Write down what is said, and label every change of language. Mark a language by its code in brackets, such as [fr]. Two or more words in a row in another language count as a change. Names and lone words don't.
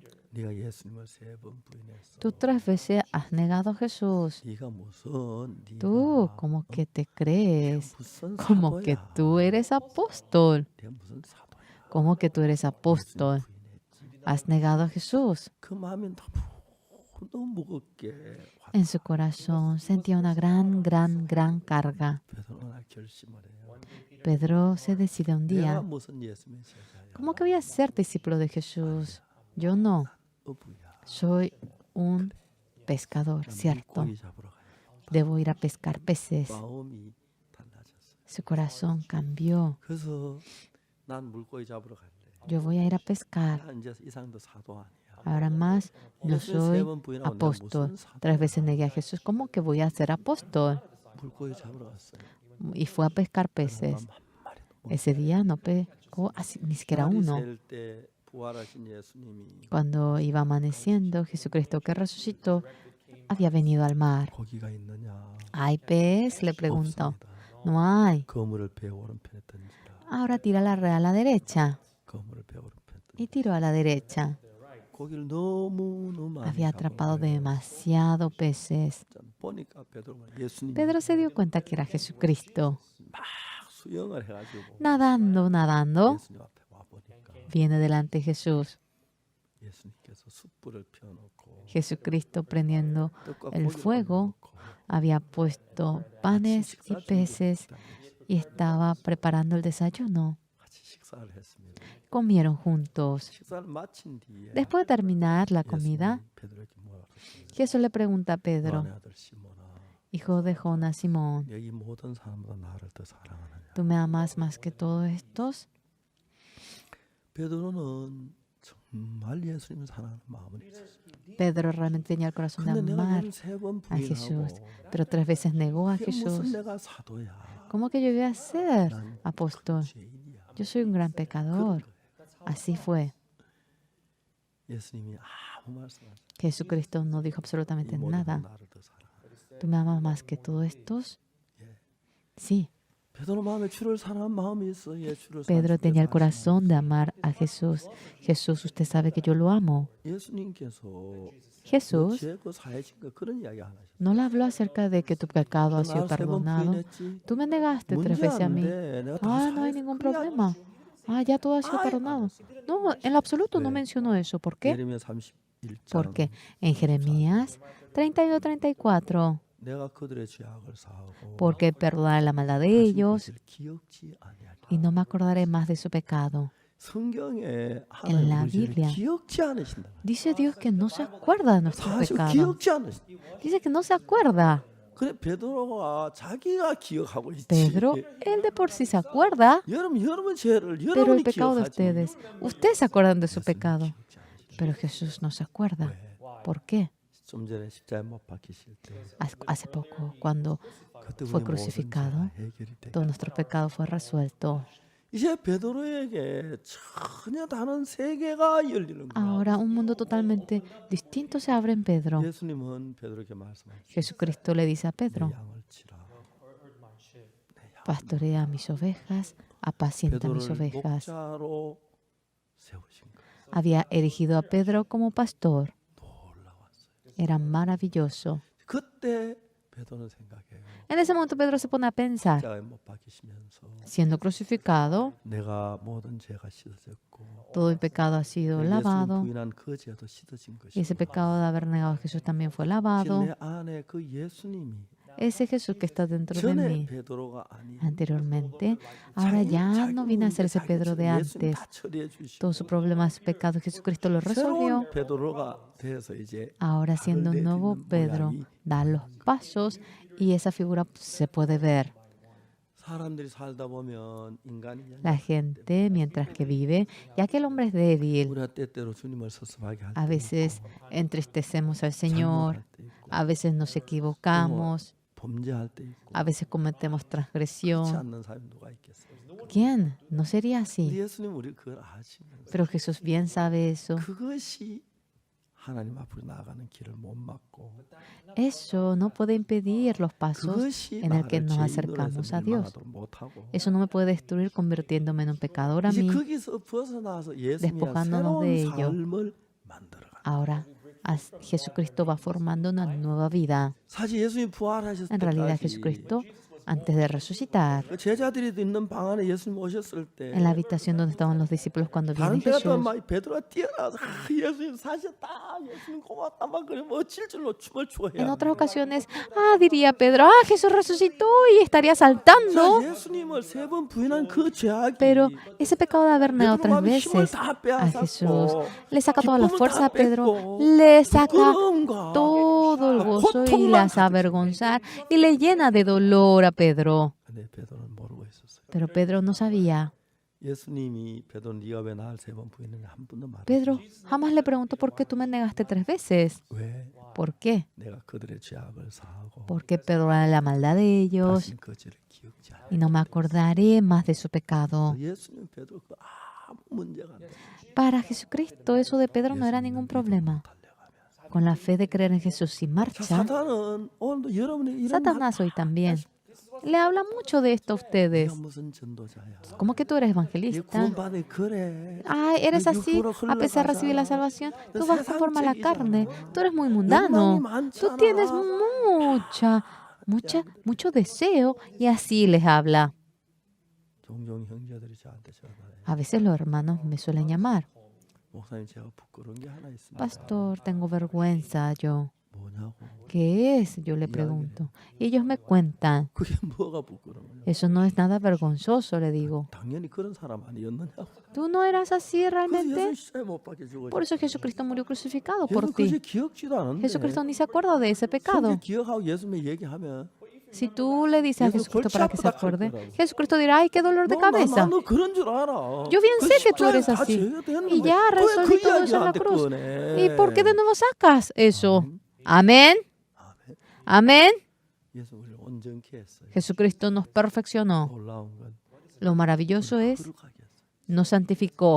[ko] 네가 예수님을 세 번 부인했어. [es] Tú 3 veces has negado a Jesús. [ko] 네가 무슨 [es] Tú, [ko] 네가 [es] como que te crees, [ko] 무슨 [es] como que [ko] 사도야. [es] tú eres apóstol, [ko] 네가 무슨 사도야. [es] como que tú eres apóstol. [ko] 부인했지. [es] Has negado a Jesús. [ko] 그 마음이 너무 무겁게 [es] En su corazón sentía una gran, gran, gran carga. [ko] 베드로가 결심을 해요. [es] Pedro se decide un [ko] 내가 [es] día, [ko] 무슨 예수님의 제자야. [es] ¿cómo que voy a ser discípulo de Jesús? Yo no, [ko] 어부야. [es] soy un pescador, ¿cierto? [ko] 고기 잡으러 가야 [es] Debo ir a pescar peces. [ko] 마음이 달라졌어요. [es] Su corazón cambió. [ko] 그래서 난 물고기 잡으러 갈래. [es] Yo voy a ir a pescar. [ko] 나 이제 이상도 사도 아니야. [es] Ahora más, no [ko] 예수님 세 [es] soy [ko] 번 부인하고 내가 [es] apóstol. [ko] 무슨 사도? [es] 3 veces negué a Jesús. ¿Cómo que voy a ser apóstol? [ko] 물고기 잡으러 갔어요. [es] Y fue a pescar peces. [ko] 한 마리도 못 [es] Ese día no pescó ni siquiera uno. [ko] 셀 때 부활하신 예수님이 [es] Cuando iba amaneciendo, Jesucristo que resucitó había venido al mar. [ko] 고기가 있느냐? [es] ¿Hay pez? Le preguntó. [ko] 없습니다. [es] No hay. [ko] 그물을 배 오른편에 던지라. [es] Ahora tira la red a la derecha. [ko] 그물을 배 오른편에 던지라. [es] Y tiró a la derecha. [ko] 고기를 너무 많이 [es] Había atrapado demasiado peces. [ko] 보니까 베드로가 예수님 [es] Pedro se dio cuenta que era Jesucristo. [ko] 막 수영을 해가지고 [es] Nadando, [ko] 예수님 앞에 와 보니까 [es] viene delante de Jesús. [ko] 예수님께서 숯불을 펴놓고 [es] Jesucristo prendiendo [ko] 떡과 [es] el [ko] 고기를 [es] fuego, [ko] 올려놓고 [es] había puesto panes y peces y estaba preparando el desayuno. [ko] 같이 식사를 했습니다. [es] Comieron juntos. [ko] 식사를 마친 뒤에 [es] Después de terminar la comida, [ko] 예수님이 베드로에게 뭐라 그랬어요? [es] Jesús le pregunta a Pedro, [ko] 요한의 아들 시몬아, [es] hijo de Jonás, Simón, [ko] 여기 모든 사람보다 나를 더 사랑하느냐. [es] ¿tú me amas más que todos estos? [ko] 베드로는 정말 예수님을 사랑하는 마음은 있었어요. [es] Pedro realmente tenía el corazón de [ko] 근데 내가 [es] amar [ko] 너는 3번 [es] a Jesús, [ko] 부인하고 [es] pero 3 veces negó a [ko] 이게 무슨 [es] Jesús. [ko] 내가 사도야. [es] ¿Cómo que yo voy a ser [ko] 난 [es] apóstol? [ko] 죄인이야. [es] Yo soy un gran pecador. Así fue. [ko] 예수님이 아무 말씀 안 하셨어요. [es] Jesucristo no dijo [ko] 이 [es] absolutamente [ko] 모든 [es] nada. [ko] 나를 더 사랑하느냐. [es] ¿Tú me amas más que todos estos? Sí. [ko] 베드로 마음에 주를 사랑한 마음이 있어. 예, 주를 [es] Pedro [ko] 사랑하시는 [es] tenía el [ko] 사랑하시는 [es] corazón de amar a Jesús. Jesús, usted sabe que yo lo amo. [ko] 예수님께서 [es] Jesús [ko] 죄 그 사해진 거 그런 이야기 안 하셨어요. [es] no le habló acerca de que tu pecado ha sido [ko] 나를 3번 [es] perdonado. [ko] 부인했지. [es] Tú me negaste 3 [ko] 문제 [es] veces a [ko] 안 [es] mí. [ko] 돼. 내가 다 [es] No hay [ko] 사해서 [es] ningún [ko] 그래야 [es] problema. Ya todo ha sido perdonado. No, en lo absoluto no mencionó eso. ¿Por qué? [ko] 예레미야 31장 [es] Porque en Jeremías 32-34, [ko] 내가 그들의 죄악을 사하고 [es] porque perdonaré la maldad de [ko] 다시 [es] ellos [ko] 그것을 기억지 아니하리라. [es] y no me acordaré más de su pecado. [ko] 성경에 [es] En [ko] 하나님 [es] la [ko] 우리 죄를 [es] Biblia [ko] 기억지 않으신다. [es] Dice Dios que no se acuerda de nuestros [ko] 사실 [es] pecados. [ko] 기억지 않으신다. [es] Dice que no se acuerda. [ko] 그래 베드로가 자기가 기억하고 있지. [es] Pedro, él de por sí se acuerda, [ko] 여러분 죄를 [es] pero el [ko] 여러분이 [es] pecado de [ko] 기억하지. [es] ustedes, ustedes se acuerdan de su pecado, [ko] 기억지 않으신다. [es] pero Jesús no se acuerda. [ko] 왜? [es] ¿Por qué? [ko] 좀 전에 십자가에 못 박히실 때 [es] Hace poco, cuando [ko] 그때 [es] fue [ko] 우리 모든 [es] crucificado, [ko] 죄가 해결이 돼. [es] todo nuestro pecado fue resuelto. [ko] 이제 베드로에게 전혀 다른 세계가 열리는 거야. [es] Ahora un mundo totalmente distinto se abre en Pedro. [ko] 예수님은 베드로에게 말씀하시죠. [es] Jesucristo le dice a Pedro, [ko] 내 양을 치라. [es] pastorea mis ovejas, apacienta mis [ko] 베드로를 [es] ovejas. [ko] 목자로 세우신 거. [es] Había erigido a Pedro como pastor. [ko] 놀라웠어요. [es] Era maravilloso. [ko] 그때 베드로는 생각해요. [es] En ese momento Pedro se pone a pensar, [ko] 십자가에 못 박히시면서 [es] siendo crucificado, [ko] 내가 모든 죄가 씻어졌고 [es] todo el pecado ha sido [ko] 예수님 [es] lavado. [ko] 부인한 그 죄도 씻어진 [es] Y ese [ko] 것이고 [es] pecado de haber negado a Jesús también fue lavado. [ko] 내 안에 그 예수님이 [es] Ese Jesús que está dentro de [ko] 전에 [es] mí [ko] 베드로가 아닌 [es] anteriormente, ahora ya no viene a ser ese Pedro de [ko] 예수님 [es] antes. [ko] 다 처리해 주시고 [es] Todos sus problemas, sus pecados, Jesucristo los resolvió. [ko] 새로운 베드로가 돼서 이제 [es] Ahora siendo un nuevo Pedro, da los pasos y esa figura se puede ver. [ko] 사람들이 살다 보면 인간이 [es] La gente, mientras que vive, ya que el hombre es débil, [ko] 우리가 때때로 주님을 섭섭하게 할 [es] a [ko] 때 [es] veces entristecemos al Señor, [ko] 잘못할 때 있고 [es] a veces nos equivocamos, [ko] 범죄할 때 있고 [es] a veces cometemos [ko] 그렇지 [es] transgresión. [ko] 않는 사람이 누가 있겠어요? [es] ¿Quién? No sería [ko] 근데 [es] así. [ko] 예수님 우리 그걸 아시면서 [es] Pero Jesús bien sabe eso. [ko] 그것이 하나님 앞으로 나아가는 길을 못 막고 [es] Eso no puede impedir los pasos [ko] 그것이 [es] en el que [ko] 나를 [es] nos [ko] 죄인으로 [es] acercamos [ko] 해서 [es] a Dios. [ko] 멸망하도록 못하고 [es] Eso no me puede destruir convirtiéndome en un pecador a [ko] 이제 [es] mí. [ko] 거기서 벗어나서 예수님이 [es] despojándonos de [ko] 새로운 [es] ello. [ko] 삶을 만들어가. [es] Ahora Jesucristo va formando una nueva vida. [ko] 사실 예수님이 부활하셨을 [es] En realidad [ko] 때까지 [es] Jesucristo, antes de resucitar, [ko] 그 제자들이 있는 방 안에 예수님 오셨을 때 [es] en la habitación donde estaban los discípulos cuando [ko] 다른 [es] viene [ko] 데가 또 [es] Jesús, [ko] 막 베드로가 뛰어나서 예수님 사셨다 예수님 고맙다 막 그래 멋질 줄로 춤을 추어야 [es] en otras ocasiones, diría Pedro, Jesús resucitó y estaría saltando. [ko] 예수님을 3번 부인한 그 죄악이 [es] Pero ese pecado de haber negado [ko] 베드로 [es] 3 [ko] 마음에 힘을 [es] veces [ko] 다 [es] a Jesús [ko] 빼앗았고 [es] le saca toda la [ko] 기쁨을 [es] fuerza [ko] 다 [es] a Pedro, [ko] 뺐고 [es] le saca [ko] 부끄러움과 [es] todo el gozo y le [ko] 고통만 [es] hace avergonzar y le llena de dolor a Pedro. [ko] 근데 베드로는 모르고 있었어요. [es] Pero Pedro no sabía. [ko] 예수님이 베드로 네가 왜 나를 3번 부인했냐 한 번도 말했지. [es] Pedro jamás le preguntó por qué tú me negaste 3 veces. [ko] 왜 [es] ¿Por qué? [ko] 내가 그들의 죄악을 사하고 [es] Porque perdoné la maldad de ellos [ko] 다시는 그 죄를 기억지 않아. [es] y no me acordaré más de su pecado. [ko] 예수님 베드로 그 아무 문제가 안 돼. [es] Para Jesucristo eso de Pedro no era ningún problema. [ko] 달려가면서. [es] Con la fe de creer en Jesús sin [ko] 자, [es] marcha, [ko] 사탄은 오늘도 여러분의 이런 [es] Satanás hoy también le habla mucho de esto a ustedes. [ko] 네가 무슨 전도자야. [es] ¿Cómo que tú eres [ko] 네 [es] evangelista? [ko] 구원받은 그래. [es] Ay, eres así, a pesar de recibir la salvación, tú vas conforme a la carne, tú eres muy mundano, tú tienes mucho deseo y así les habla. [ko] 종종 형제들이 저한테 전화해. [es] A veces los hermanos me suelen llamar, [ko] 목사님 제가 부끄러운 게 하나 있습니다. [es] pastor, tengo vergüenza yo. [ko] 뭐냐고. [es] ¿Qué es? Yo le pregunto. Y ellos me cuentan. [ko] 그게 뭐가 부끄러워요? [es] Eso no es nada vergonzoso, le digo. [ko] 당연히 그런 사람 아니었느냐고. [es] ¿Tú no eras así [ko] 그래서 [es] realmente? [ko] 예수 십자가에 못 박혀 죽었지. [es] Por eso Jesucristo murió crucificado por [ko] 예수 [es] ti. [ko] 그제 기억지도 않은데. [es] Jesucristo ni se acuerda de ese pecado. [ko] 성경 기억하고 예수님 얘기하면 [es] Si tú le dices a Jesús Jesucristo para que se [ko] 골치 아프다 [es] acuerde, [ko] 그럴 거라고. [es] Jesucristo dirá, ay, qué dolor de cabeza. [ko] 너 그런 줄 알아. [es] Yo bien [ko] 그 [es] sé que tú [ko] 십자가에 [es] eres [ko] 다 [es] así. [ko] 제거됐는데 [es] Y ya [ko] 왜 [es] resolví [ko] 그 [es] todo [ko] 이야기 [es] eso en la [ko] 나한테 [es] cruz. [ko] 꺼내? [es] ¿Y por qué de nuevo sacas eso? Amén. Amén. [ko] 예수 우리를 온전케 했어요. [es] Jesucristo nos perfeccionó. [ko] 놀라운 건 [es] Lo maravilloso es, [ko] 거룩하게 했어요. [es] nos santificó.